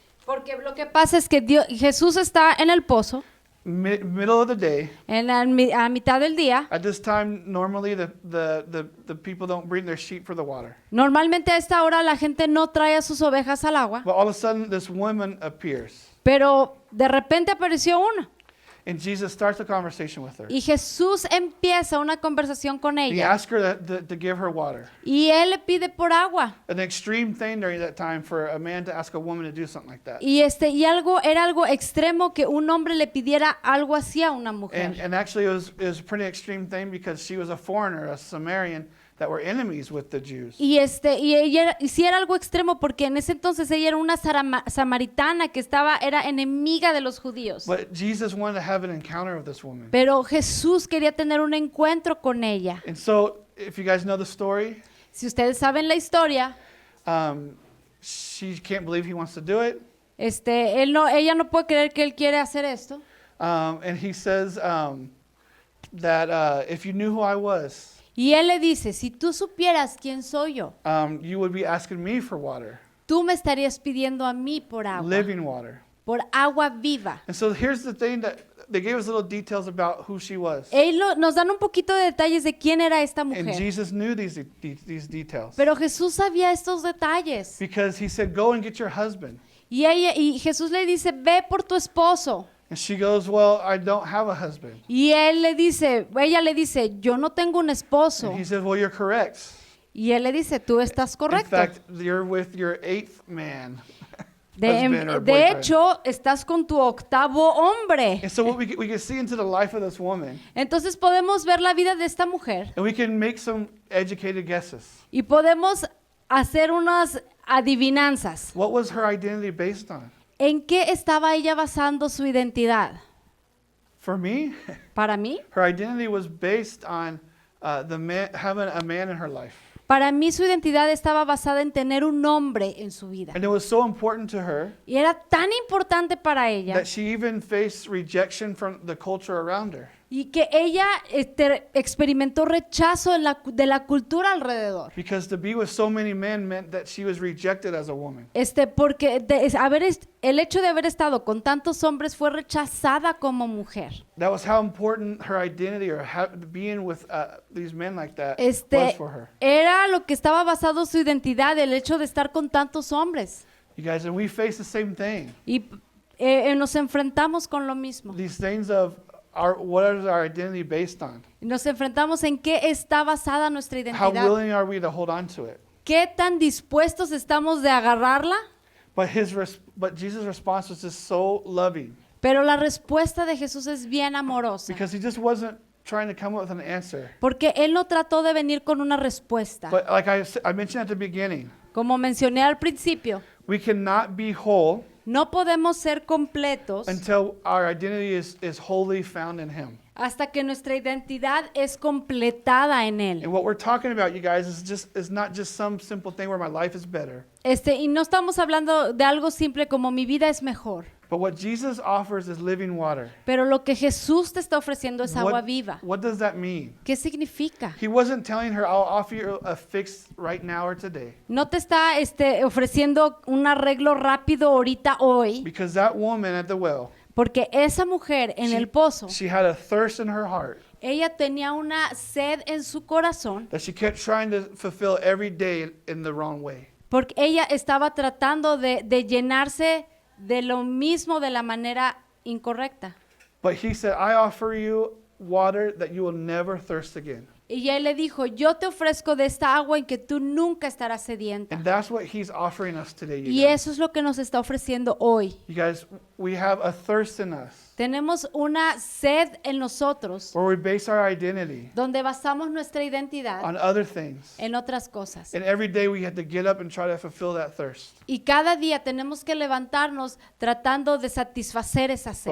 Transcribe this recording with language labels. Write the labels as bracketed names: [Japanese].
[Spanish] Porque lo que pasa es que Jesús está en el pozo, [English] middle of the day. [Spanish] a mitad del día. [English] At this time, normally the people don't bring their sheep for the water. [Spanish] Normalmente a esta hora la gente no trae a sus ovejas al agua, [English] But all of a sudden, this woman appears, [Spanish] pero de repente apareció una. [English] and Jesus starts a conversation with her. [Spanish] Y Jesús empieza una conversación con [English] He [Spanish] ella. [English] asks her to give her water. [Spanish] Y él le pide por agua. [English] An extreme thing during that time for a man to ask a woman to do something like that. [Spanish] Y era algo extremo que un hombre le pidiera algo así a una mujer. [English] And actually, it was a pretty extreme thing because she was a foreigner, a Samaritan, that were enemies with the Jews. [Spanish] Y sí era algo extremo porque en ese entonces ella era una samaritana que era enemiga de los judíos. [English] But Jesus wanted to have an encounter with this woman. [Spanish] Pero Jesús quería tener un encuentro con ella. [English] And so, if you guys know the story, [Spanish] Si ustedes saben la historia, [English] she can't believe he wants to do it. [Spanish] ella no puede creer que él quiere hacer esto. [English] And he says that if you knew who I was, [Spanish] Y él le dice, si tú supieras quién soy yo, [English] you would be asking me for water, [Spanish] tú me estarías pidiendo a mí por agua, [English] living water. [Spanish] por agua viva. [English] And so here's the thing that they gave us little details about who she was. [Spanish] Nos dan un poquito de detalles de quién era esta [English] And [Spanish] mujer. [English] Jesus knew these details. [Spanish] Pero Jesús sabía estos detalles. [English] Because he said, go and get your husband. [Spanish] Y Jesús le dice, ve por tu esposo. [English] And she goes, well, I don't have a husband. [Spanish] Y ella le dice, yo no tengo un esposo. [English] And he says, well, you're correct. [Spanish] Y él le dice, tú estás [English] In [Spanish] correcto. [English] fact, you're with your 8th man. [Spanish] De [English] husband or [Spanish] de [English] boyfriend. [Spanish] hecho, estás con tu octavo hombre. [English] And so what we can see into the life of this woman, [Spanish] Entonces podemos ver la vida de esta mujer [English] and we can make some educated guesses. [Spanish] y podemos hacer unas adivinanzas. [English] What was her identity based on? [Spanish] ¿En qué estaba ella basando su identidad? [English] For me, [Spanish] Para mí, [English] her identity was based on having a man in her life. [Spanish] para mí su identidad estaba basada en tener un hombre en su vida. [English] And it was so important to her [Spanish] Y era tan importante para ella [English] that she even faced rejection from the culture around her. [Spanish] y que ella experimentó rechazo de la cultura alrededor. [English] Because to be with so many men meant that she was rejected as a woman. [Spanish] Porque el hecho de haber estado con tantos hombres fue rechazada como mujer. [English] That was how important her identity or being with these men like that was for her. [Spanish] Era lo que estaba basado su identidad, el hecho de estar con tantos hombres. [English] You guys, and we face the same thing. [Spanish] Y nos enfrentamos con lo mismo. [English] These things of what is our identity based on? [Spanish] Nos enfrentamos en qué está basada nuestra [English] How [Spanish] identidad. [English] willing are we to hold on to it? [Spanish] ¿Qué tan dispuestos estamos de agarrarla? [English] But Jesus' response was just so loving [Spanish] Pero la respuesta de Jesús es bien amorosa. [English] because he just wasn't trying to come up with an answer. [Spanish] Porque Él no trató de venir con una respuesta. [English] But like I mentioned at the beginning, [Spanish] Como mencioné al principio, [English] we cannot be whole [Spanish] no podemos ser completos [English] until our identity is wholly found in him. [Spanish] hasta que nuestra identidad es completada en Él. [English] And what we're talking about, you guys, is not just some simple thing where my life is better. [Spanish] Y no estamos hablando de algo simple como mi vida es mejor. [English] But what Jesus offers is living water. [Spanish] Pero lo que Jesús te está ofreciendo es agua viva. [English] What does that mean? [Spanish] ¿Qué significa? [English] He wasn't telling her, I'll offer you a fix right now or today. [Spanish] No te está ofreciendo un arreglo rápido ahorita, hoy, [English] Because that woman at the well, [Spanish] porque esa mujer en el pozo, [English] she had a thirst in her heart [Spanish] ella tenía una sed en su corazón, [English] that she kept trying to fulfill every day in the wrong way. [Spanish] porque ella estaba tratando de llenarse de lo mismo de la manera incorrecta. [English] But he said, I offer you water that you will never thirst again. [Spanish] Y él le dijo, yo te ofrezco de esta agua en que tú nunca estarás sedienta. [English] And that's what he's offering us today, you [Spanish] Y [English] guys. [Spanish] eso es lo que nos está ofreciendo hoy. [English] You guys, we have a thirst in us [Spanish] Tenemos una sed en nosotros [English] where we base our identity [Spanish] donde basamos nuestra identidad [English] on other things. [Spanish] en otras cosas. [English] And every day we have to get up and try to fulfill that thirst. [Spanish] Y cada día tenemos que levantarnos tratando de satisfacer esa sed.